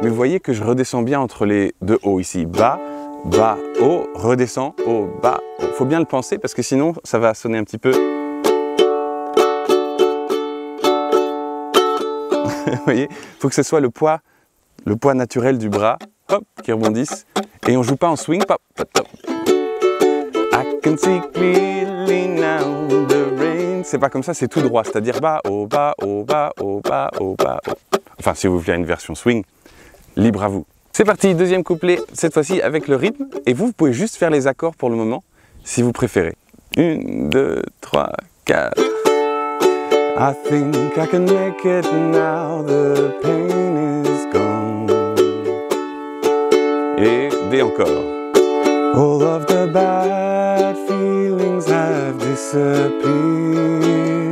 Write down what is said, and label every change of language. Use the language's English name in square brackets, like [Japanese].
[French] Mais vous voyez que je redescends bien entre les 2 hauts ici. Bas, bas, haut, redescend, haut, bas, haut. faut bien le penser parce que sinon ça va sonner un petit peu. Vous voyez, il faut que ce soit le poids naturel du bras, hop, qui rebondisse. Et on joue pas en swing, pop, pop, pop. [English] I can see clearly now the rain. [French] C'est pas comme ça, c'est tout droit, c'est-à-dire bas, haut, bas, haut, bas, haut, bas, haut, bas, haut. Enfin, si vous voulez une version swing, libre à vous. C'est parti, deuxième couplet, cette fois-ci avec le rythme. Et vous pouvez juste faire les accords pour le moment, si vous préférez. 1, 2, 3, 4. [English] I think I can make it now, the pain is gone. [French] Et D encore. [English] All of the bad feelings have disappeared.